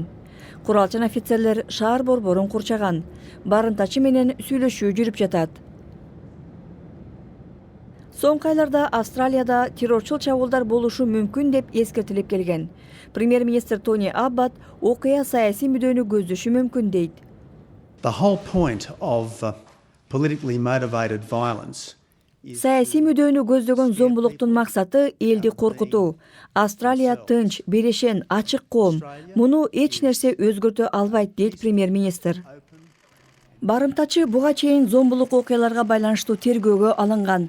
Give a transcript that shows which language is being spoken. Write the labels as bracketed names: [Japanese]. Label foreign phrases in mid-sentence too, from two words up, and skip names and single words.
[Kyrgyz] Куралчан офицерлер шаар борборун курчаган. Барымтачы менен сүйлөшүү жүрүп жатат. Соңку айларда Австралияда террорчул чабуулдар болушу мүмкүн деп эскертилип келген. Премьер-министр Тони Аббат окуя саясий мүдөнү көздөшү мүмкүн дейт. [English] The whole point of politically motivated violence. [Kyrgyz] Саясий мүдөнү көздөгөн зомбулуктун максаты элди коркутуу. Австралия тынч, берешен, ачык коом. Муну эч нерсе өзгөртө албайт дейт премьер-министр. Барымтачы буга чейин зомбулук окуяларга байланыштуу тергөөгө алынган.